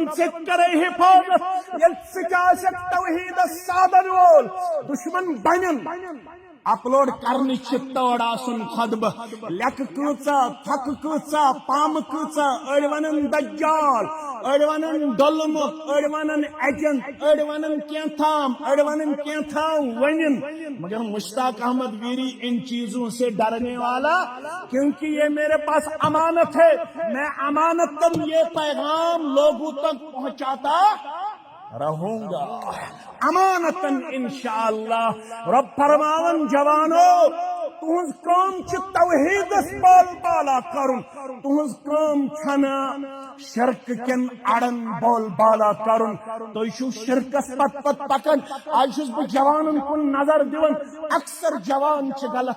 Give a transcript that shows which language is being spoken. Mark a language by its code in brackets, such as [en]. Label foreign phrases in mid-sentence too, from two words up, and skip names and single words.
[ks] ژےٚ کرے حفاظت ییٚلہِ ژٕ تہِ آسکھ توحیٖدس سادن وول دشمن بنن اپلوڈ کرنے تور آسن خطبہ لیکھ کۭژا تھکہ کۭژا پامہ کۭژا أڑۍ ونن دجال أڑۍ ونن ڈولمُت أڑۍ ونن ایجنٹ أڑۍ ونن کینٛہہ أڑۍ ونن کینٛہہ ونن [ur] مگر مشتاق احمد ویری ان چیزوں سے ڈرنے والا کیونکہ یہ میرے پاس امانت ہے میں امانتاً یہ پیغام لوگوں تک پہنچاتا رہوں گا امانتاً انشاءاللہ [ks] رب فرماون جوانو تہذ کام توحیدس بال بالا کرن تہذ کام چھنا شرک کن اڑن بول بالا کرن تو شرکس پت پت پکن آج چھس بہ جوانن کن نظر دیون اکثر جوان چھ غلط